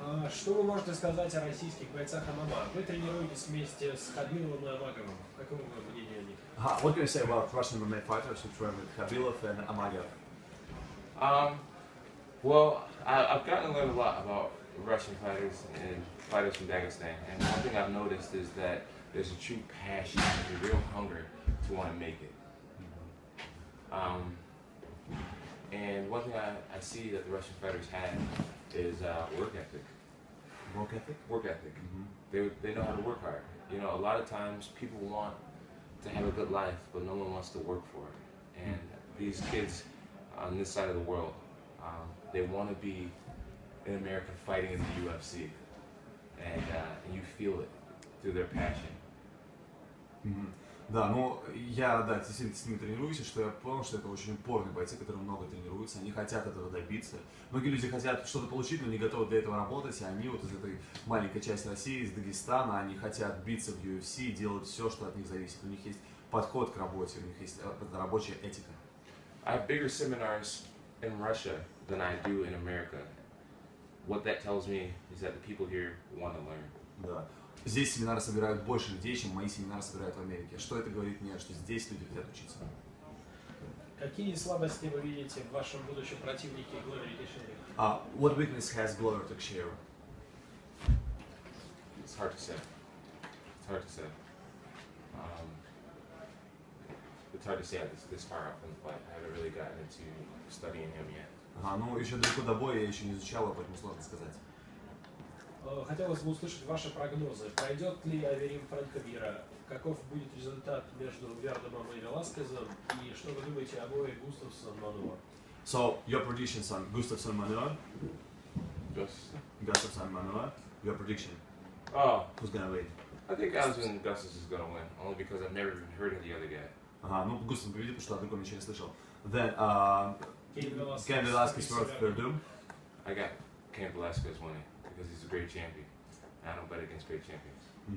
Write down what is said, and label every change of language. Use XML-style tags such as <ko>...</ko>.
<ru>Что вы можете сказать о российских бойцах ММА? Вы тренируетесь вместе с Хабиловым и Амаговым. Каково мнение о них?</ru> <en>What can you say about Russian MMA fighters who train with Khabilov and Amagov? Well, I've gotten to learn a lot about Russian fighters and fighters from Dagestan, and one thing I've noticed is that there's a true passion, a real hunger to want to make it. And one thing I see that the Russian fighters have is work ethic. Work ethic? Work ethic. They know how to work hard. You know, a lot of times people want to have a good life, but no one wants to work for it. And these kids on this side of the world, they want to be in America fighting in the UFC, and you feel it through their passion.</en> <ru>Да, ну я, действительно с ними тренируюсь, и что я понял, что это очень упорные бойцы, которые много тренируются, они хотят этого добиться. Многие люди хотят что-то получить, но не готовы для этого работать, и они вот из этой маленькой части России, из Дагестана, они хотят биться в UFC и делать все, что от них зависит. У них есть подход к работе, у них есть рабочая этика.</ru> <en>I have bigger seminars in Russia than I do in America. What that tells me is that the people here want to learn.</en> <ru>Да. Здесь семинары собирают больше людей, чем мои семинары собирают в Америке. Что это говорит мне? Что здесь люди хотят учиться. Какие слабости вы видите в вашем будущем противнике Глории Тeixeira?</ru> <en>What weakness has Gloria Teixeira? It's hard to say. It's hard to say. It's hard to say this far out from the fight. I haven't really gotten into studying him yet.</en> <ru>Ну еще далеко до боя, я еще не изучал, поэтому сложно сказать. Хотелось бы услышать ваши прогнозы. Пройдет ли Аверим Фрэнка Мира? Каков будет результат между Вердомом и Веласкезом? И что вы думаете о бое Густавсон-Мануа?</ru> <en>So, your predictions on Gustafsson-Manua? Gustafsson-Manua, your prediction? Oh. Who's gonna win? I think Gustafsson is gonna win, only because I've never even heard of the other guy.</en> <ru>Ну Густавсон победит, потому что о другом ничего не слышал.</ru> <en>Then, Cain Velasquez versus Verdum? I got Cain Velasquez winning, because he's a great champion. I don't bet against great champions.</en>